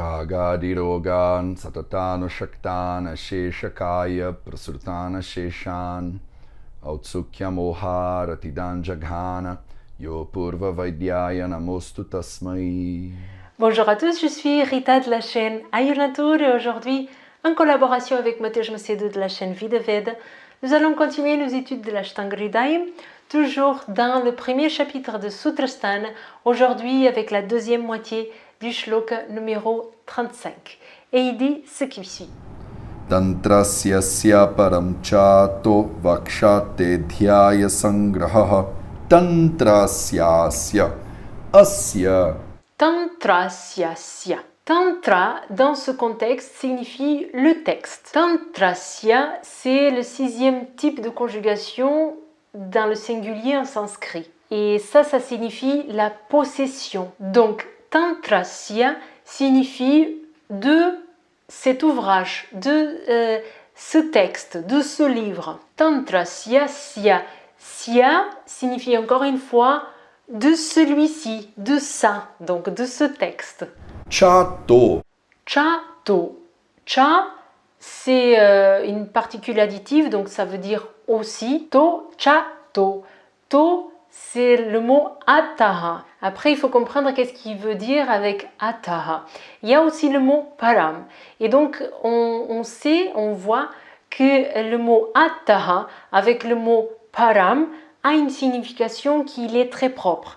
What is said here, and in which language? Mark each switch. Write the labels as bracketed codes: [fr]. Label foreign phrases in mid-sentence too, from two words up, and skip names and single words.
[sa] Jagadirogan satatana shaktana sheshakaya prasurtana sheshan autsukya moha ratidan jaghana yo purva vaidyaya namostu tasmai. [fr] Bonjour à tous, je suis Rita de la chaîne Ayurnatur et aujourd'hui, en collaboration avec Matej Macedo de la chaîne Vidaveda, nous allons continuer nos études de l'Ashtanga Hridayam, toujours dans le premier chapitre de Sutrasthana, aujourd'hui avec la deuxième moitié du shloka numéro 35. Et il dit ce qui suit. [sa] Tantrasyasya param chato vakshate dhyaya sangraha tantrasyasya asya. [fr] Tantrasyasya. Tantra, dans ce contexte, signifie le texte. Tantrasya, c'est le 6e type de conjugation dans le singulier en sanskrit. Et ça signifie la possession. Donc, Tantrasya signifie de cet ouvrage, de ce texte, de ce livre. [sa] Tantrasya sya. [fr] Sya signifie encore une fois de celui-ci, de ça, donc de ce texte. Chato. Chato. Cha, c'est une particule additive, donc ça veut dire aussi. To, chato. To, c'est le mot ataha. Après, il faut comprendre qu'est-ce qu'il veut dire avec ataha. Il y a aussi le mot param. Et donc, on sait, on voit que le mot ataha avec le mot param a une signification qui est très propre.